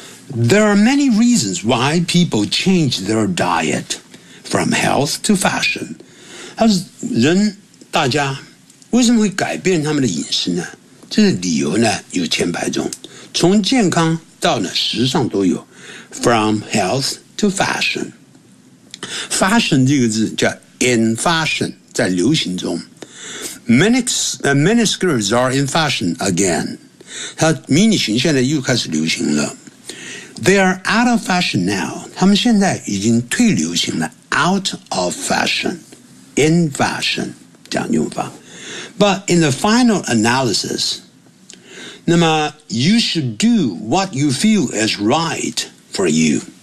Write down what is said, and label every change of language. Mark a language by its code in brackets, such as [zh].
[en] There are many reasons why people change their diet from health to fashion. [zh] 他说人大家为什么会改变他们的饮食呢？这个理由呢有千百种，从健康到呢时尚都有。 [en] From health to fashion. Fashion [zh] 这个字叫 [en] in fashion， [zh] 在流行中。 [en] Mini skirts are in fashion again. [zh] 他迷你裙现在又开始流行了。 [en] They are out of fashion now. [zh] 他们现在已经退流行了。 [en] Out of fashion, in fashion, [zh] 这样用法。 [en] But in the final analysis, [zh] 那么 [en] you should do what you feel is right for you.